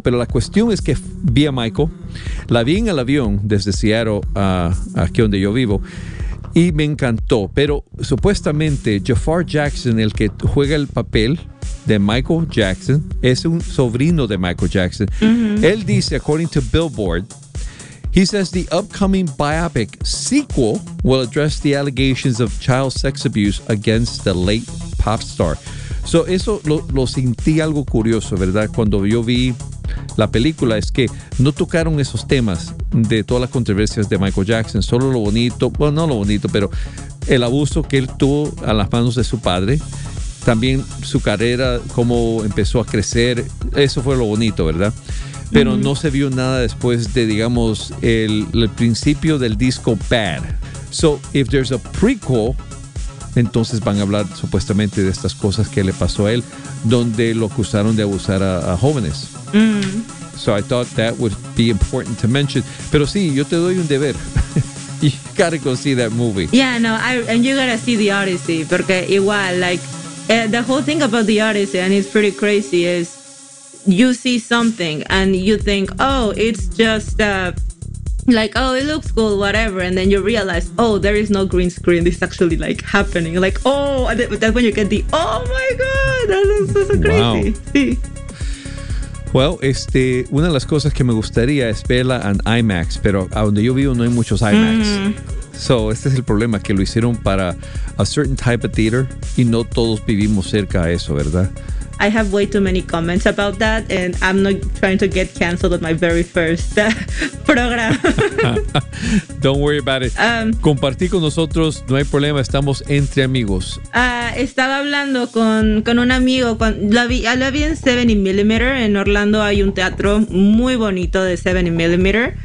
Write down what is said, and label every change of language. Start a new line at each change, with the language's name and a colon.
Spanish: Pero la cuestión es que vi a Michael, la vi en el avión desde Seattle a aquí donde yo vivo, y me encantó. Pero supuestamente Jafar Jackson, el que juega el papel de Michael Jackson, es un sobrino de Michael Jackson. Uh-huh. Él dice,
English: according to Billboard, he says the upcoming biopic sequel will address the allegations of child sex abuse against the late pop star.
Spanish: So eso lo sentí algo curioso, ¿verdad? Cuando yo vi la película, es que no tocaron esos temas de todas las controversias de Michael Jackson, solo lo bonito, bueno, no lo bonito, pero el abuso que él tuvo a las manos de su padre, también su carrera, cómo empezó a crecer, eso fue lo bonito, ¿verdad? Pero no se vio nada después de, digamos, el principio del disco Bad. So,
English: if there's a prequel,
Spanish: entonces van a hablar supuestamente de estas cosas que le pasó a él, donde lo acusaron de abusar a jóvenes. Mm.
English: So I thought that would be important to mention.
Spanish: Pero sí, yo te doy un deber.
English: You gotta go see that movie. Yeah, no, and you gotta see The Odyssey,
Spanish: porque igual,
English: like, the whole thing about The Odyssey, and it's pretty crazy, is you see something and you think, oh, it's just like, oh, it looks cool, whatever. And then you realize, oh, there is no green screen. This is actually like happening. Like, oh, that's when you get the, oh my God, that looks so crazy. Wow.
Spanish: Well, una de las cosas que me gustaría es verla en IMAX, pero a donde yo vivo no hay muchos IMAX. Mm. So, este es el problema, que lo hicieron para
English: a certain type of theater
Spanish: y no todos vivimos cerca a eso, ¿verdad?
English: I have way too many comments about that and I'm not trying to get canceled on my very first program. Don't worry about it.
Spanish: Compartí con nosotros, no hay problema, estamos entre amigos. Estaba hablando con un amigo, la vi en 70 millimeter. En Orlando hay un teatro muy bonito de 70 millimeter.